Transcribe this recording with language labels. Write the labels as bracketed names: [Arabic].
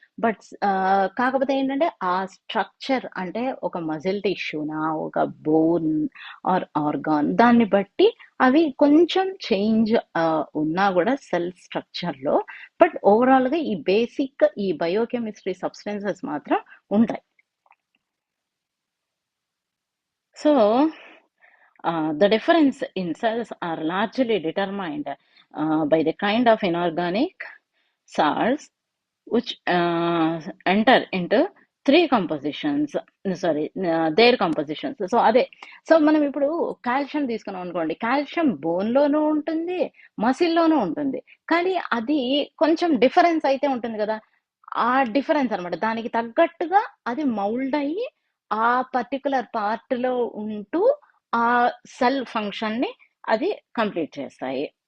[Telugu] But కాకపోతే ఏంటంటే ఆ స్ట్రక్చర్ అంటే ఒక మజిల్ టిష్యూనా ఒక బోన్ ఆర్ ఆర్గాన్ దాన్ని బట్టి అవి కొంచెం చేంజ్ ఉన్నా కూడా సెల్ స్ట్రక్చర్ లో, బట్ ఓవరాల్ గా ఈ బేసిక్ ఈ బయోకెమిస్ట్రీ సబ్స్టెన్సెస్ మాత్రం ఉంటాయి. [English] So, the difference in cells are largely determined by the kind of inorganic salts which enter into three compositions. Sorry, their compositions. [Telugu] So అదే so మనం ఇప్పుడు calcium తీసుకున్నాం అనుకోండి, కాల్షియం బోన్లోనూ ఉంటుంది మసిల్లోనూ ఉంటుంది, కానీ అది కొంచెం డిఫరెన్స్ అయితే ఉంటుంది కదా. ఆ డిఫరెన్స్ అన్నమాట, దానికి తగ్గట్టుగా అది మౌల్డ్ అయ్యి ఆ పర్టికులర్ పార్ట్ లో ఉంటూ ఆ సెల్ ఫంక్షన్ ని అది కంప్లీట్ చేస్తాయి.